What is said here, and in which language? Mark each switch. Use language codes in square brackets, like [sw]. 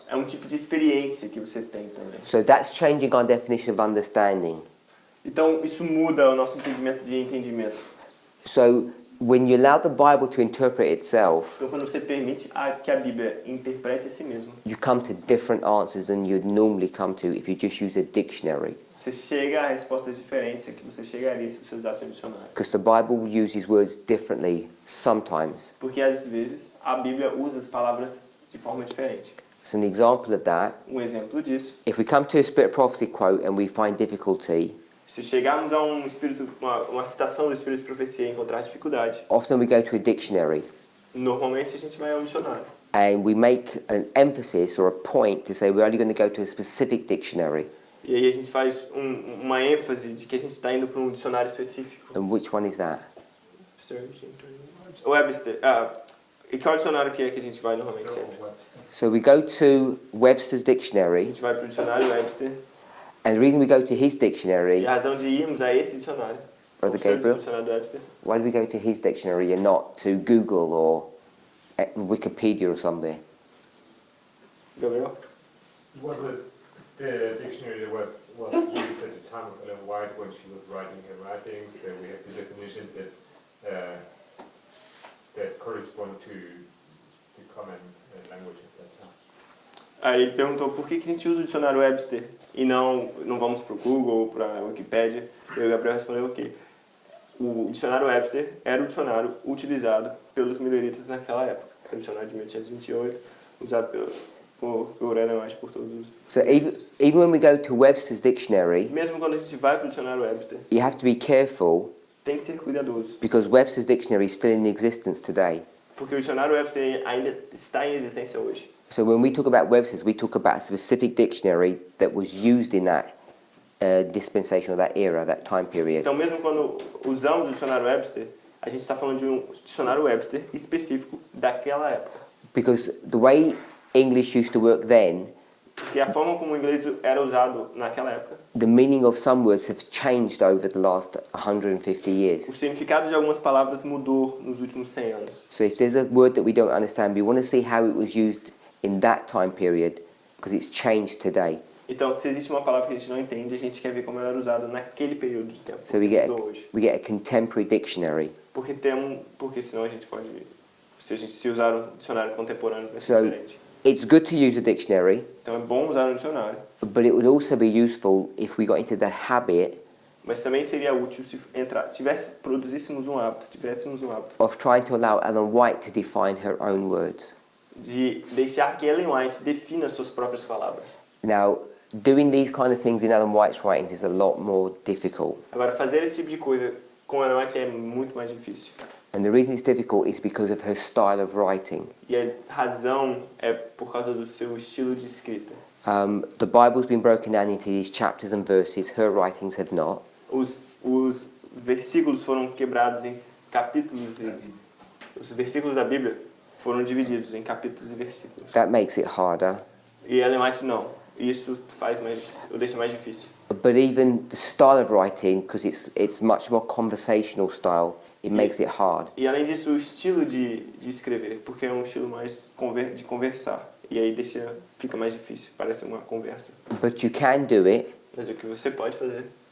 [pt] É um tipo de experiência que você tem também. [en] So that's changing our definition of understanding. [pt] Então isso muda o nosso entendimento de entendimento. [en] So when you allow the Bible to interpret itself, [pt] Então quando você permite que a Bíblia interprete a si mesma, [en] you come to different answers than you'd normally come to if you just use a dictionary. [pt] você chega a respostas diferentes que você chegaria se você usasse um dicionário. [en] Because the Bible uses words differently sometimes. [pt] Porque às vezes a Bíblia usa as palavras de forma diferente. [en] So an example of that, [pt] exemplo disso, [en] if we come to a Spirit of Prophecy quote and we find difficulty, [pt] se chegarmos a uma citação do Espírito de Profecia e encontrar dificuldade, [en] often we go to a dictionary [pt] normalmente a gente vai ao dicionário. [en] and we make an emphasis or a point to say we're only going to go to a specific dictionary. [pt] E aí a gente faz uma ênfase de que a gente está indo para um dicionário específico. [en] And which one is that? Webster. [pt] E qual dicionário que é que a gente vai normalmente sempre? [en] So we go to Webster's [pt] A [en] dictionary, [pt] gente vai para o dicionário Webster. [en] and the reason we go to his dictionary, [pt] E a razão de irmos a esse dicionário, [en] Brother [pt] o seu [en] Gabriel, [pt] dicionário Webster, [en] why do we go to his dictionary and not to Google or Wikipedia or something? Gabriel? Was it the dictionary that was used at the time of Ellen White when she was writing her writings? We have the definitions that correspond to the common language at that time. [pt] Aí ele perguntou por que a gente usa o dicionário Webster e não vamos para o Google ou para a Wikipédia. E o Gabriel respondeu que o dicionário Webster era o dicionário utilizado pelos mileritas naquela época. Era o dicionário de 1828, usado por Ellen White, por todos os... [en] So even when we go to Webster's dictionary, [pt] Mesmo quando a gente vai para o dicionário Webster, [en] you have to be careful [pt] tem que ser cuidadoso, [en] because Webster's dictionary is still in existence today. [pt] porque o dicionário Webster ainda está em existência hoje. [en] So when we talk about Webster's, we talk about a specific dictionary that was used in that dispensation or that era, that time period. [pt] Então, mesmo quando usamos o dicionário Webster, a gente está falando de um dicionário Webster específico daquela época. [en] Because the way English used to work then, [pt] Porque a forma como o inglês era usado naquela época, [en] the meaning of some words have changed over the last 150 years. [pt] o significado de algumas palavras mudou nos últimos 100 anos. [en] So if there's a word that we don't understand, we want to see how it was used in that time period because it's changed today. [pt] Então, se existe uma palavra que a gente não entende, a gente quer ver como ela era usada naquele período de tempo. [en] So we get [pt] mudou hoje. [en] a contemporary dictionary. [pt] Porque senão a gente pode, se usar um dicionário contemporâneo, vai ser [en] So [pt] diferente. [en] it's good to use a dictionary, [pt] Então é bom usar um dicionário, [en] but it would also be useful if we got into the habit [pt] mas também seria útil se tivéssemos um hábito [en] of trying to allow Ellen White to define her own words. [pt] de deixar que Ellen White defina suas próprias palavras. [en] Now, doing these kind of things in Ellen White's writings is a lot more difficult. [pt] Agora, fazer esse tipo de coisa com Ellen White é muito mais difícil. [en] And the reason it's difficult is because of her style of writing. [pt] E a razão é por causa do seu estilo de escrita. [en] The Bible's been broken down into these chapters and verses, her writings have not. [pt] Os versículos foram quebrados em capítulos e os versículos da Bíblia foram divididos em capítulos e versículos. [en] That makes it harder. [pt] E Ellen White não. Isso o deixa mais difícil. [en] But even the style of writing, because it's much more conversational style, it makes it hard. [pt] E além disso, o estilo de escrever, porque é um estilo mais de conversar. E aí fica mais difícil, parece uma conversa. [en] But you can do it, [pt] Mas o que você pode fazer,